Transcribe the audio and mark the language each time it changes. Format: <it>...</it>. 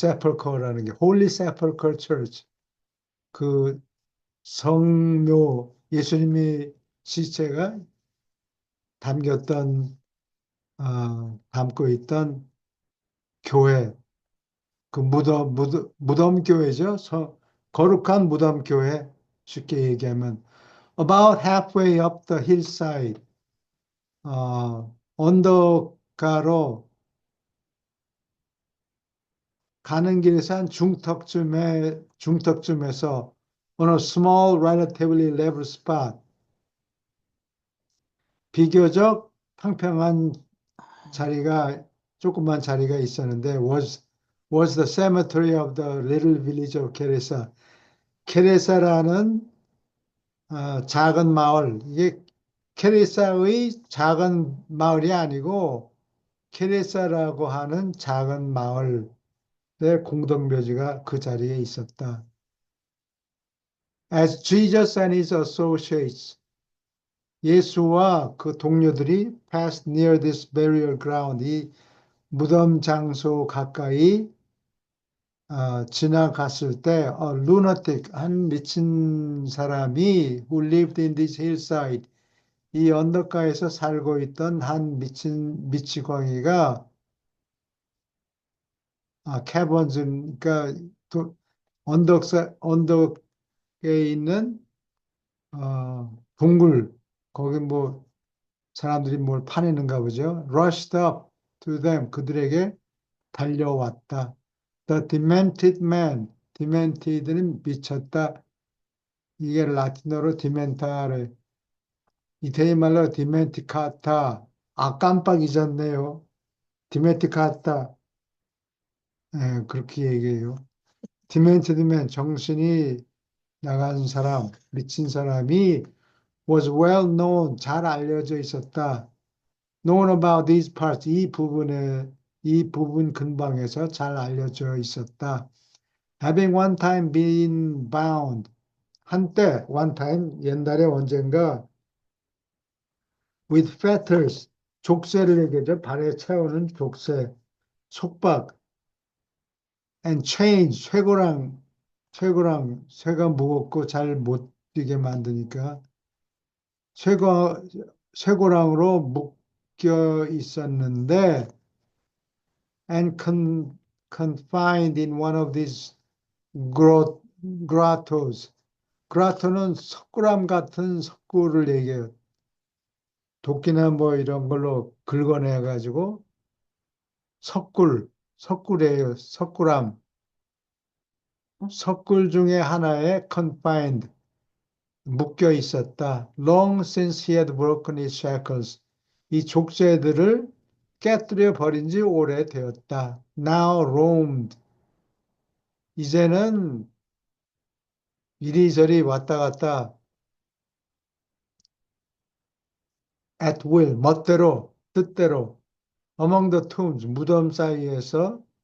<ko>세펄커라는 게 Holy Sepulchre Church. 그 성묘 예수님이 시체가 담겼던 담고 있던 교회 그 무덤 교회죠. 거룩한 무덤 교회 쉽게 얘기하면</ko> <en>about halfway up the hillside</en> <ko>언덕가로 가는 길에서 한 중턱쯤에서</ko> <en>on a small relatively level spot</en> <ko>비교적 평평한 자리가 조그만 자리가 있었는데</ko> <en>was the cemetery of the little village of 케레사.</en> <ko>케레사라는 작은 마을. 이게 케레사의 작은 마을이 아니고 케레사라고 하는 작은 마을의 공동묘지가 그 자리에 있었다.</ko> <en>As Jesus and his associates,</en> <ko>예수와 그 동료들이</ko> <en>passed near this burial ground,</en> <ko>이 무덤 장소 가까이 지나갔을 때 lunatic, 한 미친 사람이</ko> <en>who lived in this hillside,</en> <ko>이 언덕가에서 살고 있던 한 미치광이가 caverns, 그러니까 언덕에 있는 동굴, 거기 뭐 사람들이 뭘 파내는가 보죠.</ko> <en>rushed up to them,</en> <ko>그들에게 달려왔다.</ko> <en>The demented man, demented는 미쳤다.</en> <ko>이게 라틴어로 디멘타를, 이태리 말로 디멘티카타. 깜빡 잊었네요. 디멘티카타. 그렇게 얘기해요. 디멘티드 맨, 정신이 나간 사람, 미친 사람이</ko> <en>was well known,</en> <ko>잘 알려져 있었다.</ko> <en>known about these parts,</en> <ko>이 부분 근방에서 잘 알려져 있었다.</ko> <en>having one time been bound, 한때, one time,</en> <ko>옛날에 언젠가</ko> <en>with fetters,</en> <ko>족쇄를 얘기하죠. 발에 채우는 족쇄, 속박, and chains, 쇠가 무겁고 잘 못 뛰게 만드니까 쇠가, 쇠고랑으로 묶여 있었는데</ko> <en>and confined in one of these grottos.</en> <ko>grotto는 석굴암 같은 석굴을 얘기해요. 도끼나 뭐 이런 걸로 긁어내 가지고 석굴이에요. 석굴암. 석굴 중에 하나에</ko> <en>confined,</en> <ko>묶여 있었다.</ko> <en>Long since he had broken his shackles.</en> <ko>이 족쇄들을 깨뜨려 버린 지 오래되었다.</ko> <en>Now roamed.</en> <ko>이제는 이리저리 왔다 갔다</ko> <en>at will,</en> <ko>멋대로, 뜻대로</ko> <en>among the tombs,</en> <ko>무덤 사이에서</ko>